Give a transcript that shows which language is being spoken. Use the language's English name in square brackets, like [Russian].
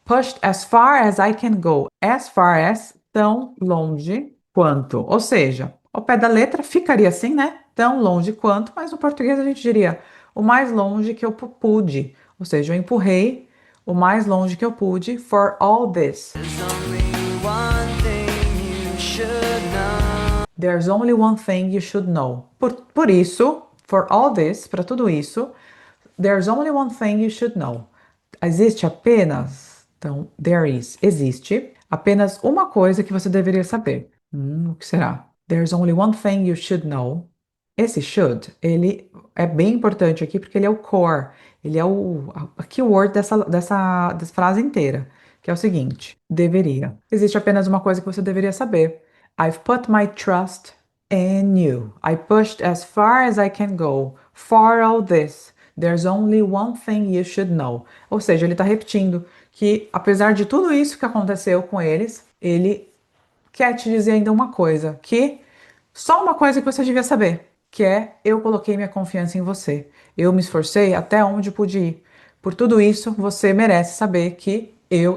[English] Pushed as far as I can go. As far as, [Portuguese] tão longe quanto. Ou seja, ao pé da letra ficaria assim, né? Tão longe quanto, mas no português a gente diria o mais longe que eu pude. Ou seja, eu empurrei o mais longe que eu pude [English] for all this. There's only one thing you should know. [Portuguese] Por isso, [English] for all this, [Portuguese] para tudo isso, [English] there's only one thing you should know. [Portuguese] Existe apenas, então, there is, existe apenas uma coisa que você deveria saber. O que será? [English] There's only one thing you should know. [Portuguese] Esse should, ele é bem importante aqui porque ele é o core, ele é a keyword dessa frase inteira, que é o seguinte: deveria. Existe apenas uma coisa que você deveria saber. [English] I've put my trust in you. I pushed as far as I can go for all this. There's only one thing you should know. [Portuguese] Ou seja, ele está repetindo que, apesar de tudo isso que aconteceu com eles, ele quer te dizer ainda uma coisa, que só uma coisa que você devia saber, que é eu coloquei minha confiança em você. Eu me esforcei até onde pude ir. Por tudo isso, você merece saber que eu.